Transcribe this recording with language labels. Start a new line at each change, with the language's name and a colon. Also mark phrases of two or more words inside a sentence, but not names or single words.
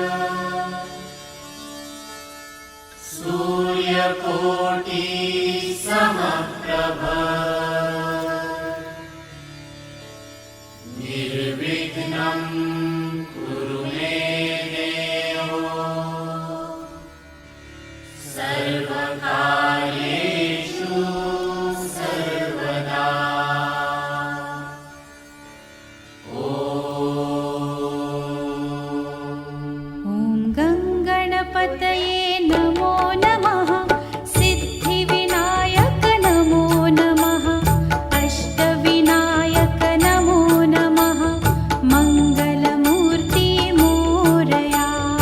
Sanskrit: සූර්යකෝටි සමප්‍රභ නිර්විඝ්නම් කුරු මේ දේවෝ සර්වකාර්යේෂු සර්වදා. ॐ गङ्गणपतये नमो नमः सिद्धिविनायक नमो नमः अष्टविनायक नमो नमः मङ्गलमूर्ति मोरया.